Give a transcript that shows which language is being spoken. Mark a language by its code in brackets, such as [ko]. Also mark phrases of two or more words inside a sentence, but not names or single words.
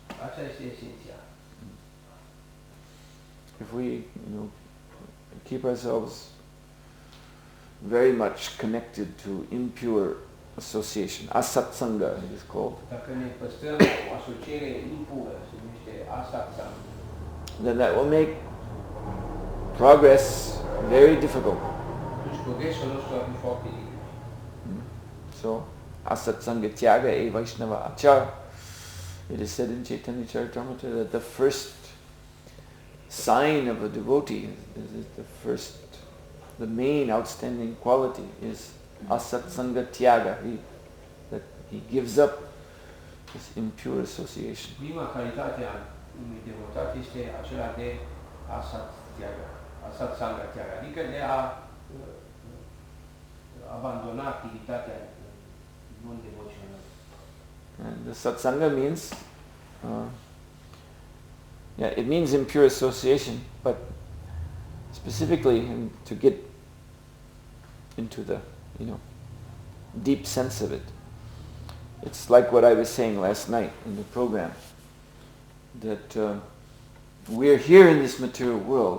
[ro] Asta este esențial. [en] If we, keep ourselves very much connected to impure association, asatsanga it is called, [ro] Dacă ne păstrăm o asociere impură, se numește asatsanga, [en] then that will make progress very difficult. [ro] atunci progresul nostru va fi foarte dificil. [bn] So, অসৎসঙ্গ-ত্যাগ এই বৈষ্ণব-আচার. [en] It is said in Chaitanya Charitamrita that the first sign of a devotee, the main outstanding quality is [bn] অসৎসঙ্গ-ত্যাগ, [en] that he gives up this impure association. [ro] Prima calitate a unui devotat este acela de [bn] অসৎসঙ্গ-ত্যাগ, [ro] adică de a abandona activitatea non-devoțională. [en] And the satsanga means, it means impure association, but specifically to get into the, deep sense of it. It's like what I was saying last night in the program, that we're here in this material world.